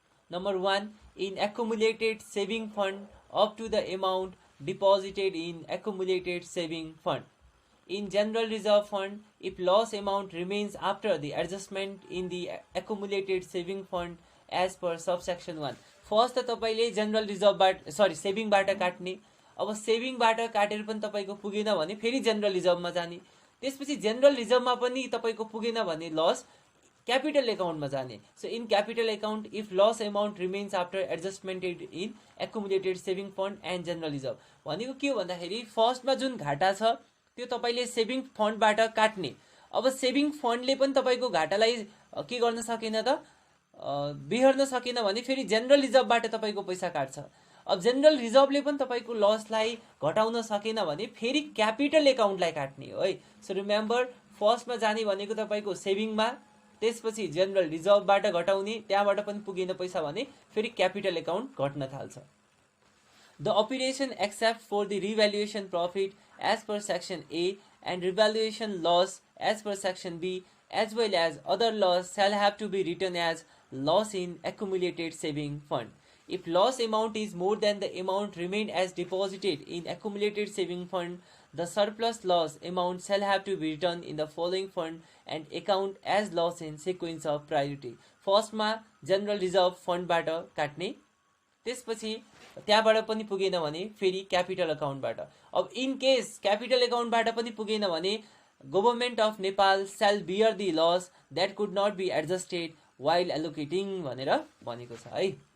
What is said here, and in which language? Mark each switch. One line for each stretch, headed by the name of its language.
English: Number 1, in accumulated saving fund up to the amount deposited in accumulated saving fund. In general reserve fund, if loss amount remains after the adjustment in the accumulated saving fund as per subsection 1.
Nepali: First त तपाईले general रिजर्भबाट सेभिङबाट काट्ने, अब सेभिङबाट काटेर पनि तपाईको पुगेन भने फेरि जेनरल रिजर्भमा जाने, त्यसपछि जेनरल रिजर्भमा पनि तपाईको पुगेन भने लस क्यापिटल एकाउन्टमा जाने।
English: So in capital account if loss amount remains after adjustment in accumulated saving fund and general reserve.
Nepali: भनेको के हो भन्दाखेरि फर्स्टमा जुन घाटा छ त्यो तपाईले सेभिङ फन्डबाट काट्ने। अब सेभिङ फन्डले पनि तपाईको घाटालाई के गर्न सकेन त बिहोर्न सकेन भने फेरि जेनरल रिजर्भबाट तपाईको पैसा काट्छ। अब जेनरल रिजर्भले पनि तपाईको लसलाई घटाउन सकेन भने फेरि क्यापिटल एकाउन्टलाई काट्ने हो है। सो रिमेम्बर फर्स्टमा जाने भनेको तपाईको सेभिङमा, त्यसपछि जेनरल रिजर्भबाट घटाउने, त्यहाँबाट पनि पुगेन पैसा भने फेरि क्यापिटल एकाउन्ट घट्न थाल्छ।
English: The operation except for the revaluation profit as per section A and revaluation loss as per section B as well as other loss shall have to be written as loss in accumulated saving fund. If loss amount is more than the amount remained as deposited in accumulated saving fund, the surplus loss amount shall have to be written in the following fund and account as loss in sequence of priority.
Nepali: First मा general reserve fund बाट काट्ने, त्यसपछि त्यहाँबाट पनि पुगेन भने फेरि capital अकाउन्टबाट। अब इन केस क्यापिटल अकाउन्टबाट पनि पुगेन भने
English: government of Nepal shall bear the loss that could not be adjusted while allocating
Nepali: भनेर भनेको छ है।